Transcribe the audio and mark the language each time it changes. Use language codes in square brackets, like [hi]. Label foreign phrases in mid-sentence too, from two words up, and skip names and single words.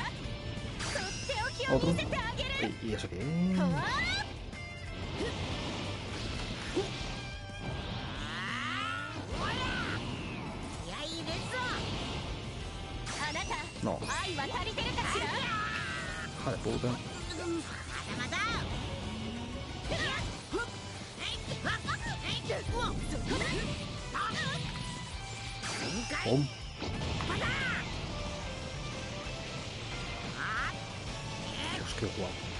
[ja] とっておきを [es] Otro. [ja] 見せてあげる。 [es] ¿Y eso qué? [ja] はあ。あなた、 [es] No. [ja] 愛は足りてるかしら。 [es] Hija de puta. ボン。Dios, qué guapo.